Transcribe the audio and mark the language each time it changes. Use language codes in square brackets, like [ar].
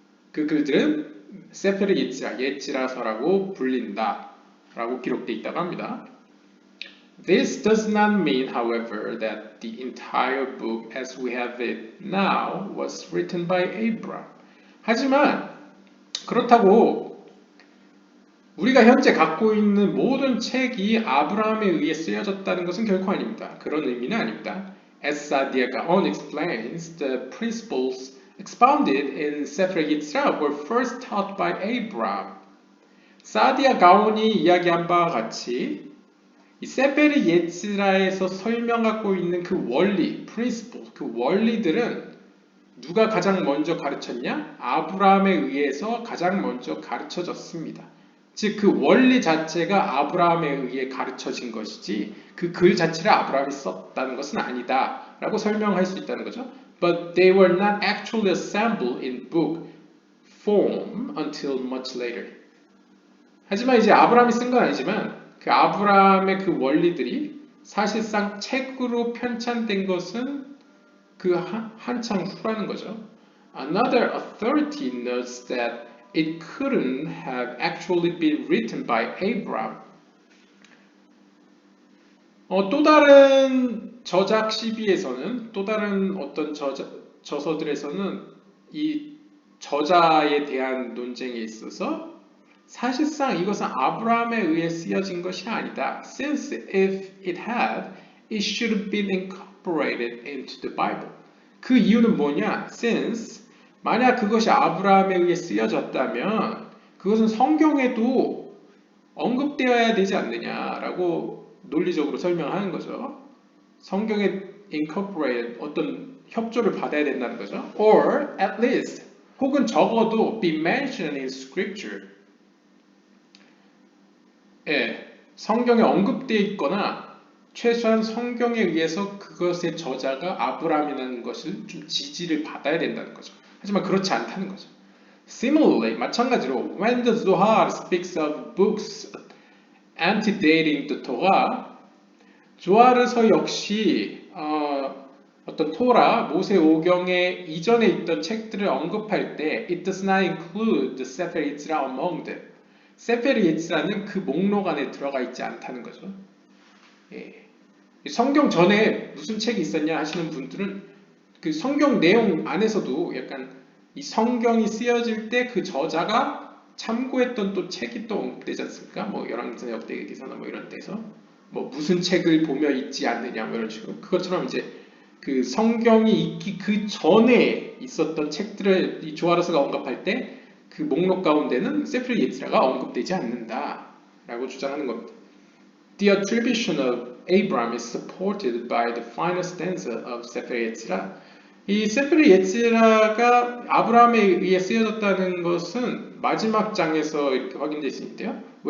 [ko] 그 글들은 세페르 예츠라서라고 불린다 라고 기록되어 있다고 합니다. [en] This does not mean, however, that the entire book as we have it now was written by Abraham. [ko] 하지만 그렇다고 우리가 현재 갖고 있는 모든 책이 아브라함에 의해 쓰여졌다는 것은 결코 아닙니다. 그런 의미는 아닙니다. [en] As Saadia Gaon explains, the principles expounded in Sefer Yetzirah were first taught by Abraham. [ko] 사디아 가온이 이야기한 바와 같이 이 세페르 예츠라에서 설명하고 있는 그 원리, principle, 그 원리들은 누가 가장 먼저 가르쳤냐? 아브라함에 의해서 가장 먼저 가르쳐졌습니다. 즉 그 원리 자체가 아브라함에 의해 가르쳐진 것이지 그 글 자체를 아브라함이 썼다는 것은 아니다 라고 설명할 수 있다는 거죠. [en] But they were not actually assembled in book form until much later. [ko] 하지만 이제 아브라함이 쓴 건 아니지만 그 아브라함의 그 원리들이 사실상 책으로 편찬된 것은 그 한참 후라는 거죠. [en] Another authority notes that it couldn't have actually been written by Abraham. [ko] 또 다른 저작 시비에서는 또 다른 어떤 저서들에서는 이 저자에 대한 논쟁에 있어서 사실상 이것은 아브라함에 의해 쓰여진 것이 아니다. [en] Since if it had, it should have been incorporated into the Bible. [ko] 그 이유는 뭐냐? [en] Since [ko] 만약 그것이 아브라함에 의해 쓰여졌다면 그것은 성경에도 언급되어야 되지 않느냐라고 논리적으로 설명하는 거죠. 성경에 incorporate 어떤 협조를 받아야 된다는 거죠. [en] Or at least [ko] 혹은 적어도 [en] be mentioned in scripture. [ko] 예, 성경에 언급되어 있거나 최소한 성경에 의해서 그것의 저자가 아브라함이라는 것을 좀 지지를 받아야 된다는 거죠. 하지만 그렇지 않다는 거죠. [en] Similarly, [ko] 마찬가지로 [en] when the Zohar speaks of books antedating the Torah, [ko] 조아르서 역시 어떤 토라, 모세 오경에 이전에 있던 책들을 언급할 때 [en] it does not include the Sefer Yetzirah among them. [ko] 세페르 예츠라는 그 목록 안에 들어가 있지 않다는 거죠. 예. 성경 전에 무슨 책이 있었냐 하시는 분들은 그 성경 내용 안에서도 약간 이 성경이 쓰여질 때 그 저자가 참고했던 또 책이 또 언급되지 않습니까? 뭐 열왕기상 역대기서나 뭐 이런 데서 뭐 무슨 책을 보며 있지 않느냐 뭐 이런 식으로 그것처럼 이제 그 성경이 있기 그 전에 있었던 책들을 이 조아르스가 언급할 때 그 목록 가운데는 세프르 예츠라가 언급되지 않는다라고 주장하는 겁니다. [en] The attribution of Abraham is supported by the final stanza of 세프르 예츠라. [ko] 이 세프르 예츠라가 아브라함에 의해 쓰여졌다는 것은 마지막 장에서 이렇게 확인되어 있는데요.